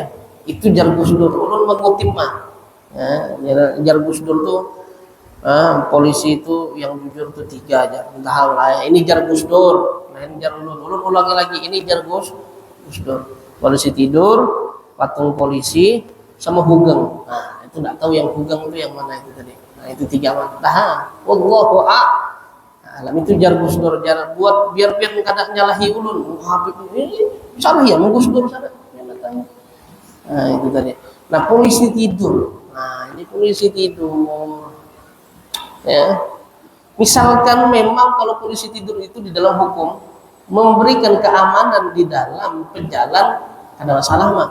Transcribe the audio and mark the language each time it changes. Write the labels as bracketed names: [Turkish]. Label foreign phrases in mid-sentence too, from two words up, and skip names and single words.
[Banjar] Itu jar Gus Dur, ulun mengutip mah. Ya, jar Gus Dur tuh polisi itu yang jujur tuh 3 aja. Entah lah. Ini jar Gus Dur, lain jar ulun ulangi lagi. Ini jar Gus Dur. [Indonesian] Polisi tidur, patung polisi, sama hugeng. Nah itu nggak tahu yang hugeng itu yang mana itu tadi. Nah itu 3 mana. Dah, [Arabic] والله أعلم [Banjar] itu jar Gus Dur, jar buat biar kada nyalahi ulun. [Indonesian] Habib ini salah ya, mau Gus Dur sana. Nah itu tadi. Nah polisi tidur. Nah ini polisi tidur. Ya. Misalkan memang kalau polisi tidur itu di dalam hukum memberikan keamanan di dalam penjalan, ada masalah mah.